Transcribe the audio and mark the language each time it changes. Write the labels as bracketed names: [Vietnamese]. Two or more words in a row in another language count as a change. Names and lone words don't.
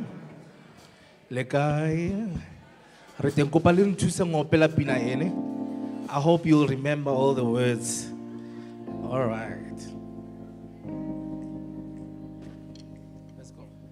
[Southern Sotho] Le kae re teng kopa le nthuse ngopela pina ene. [English] I hope you'll remember all the words. All right. Let's go.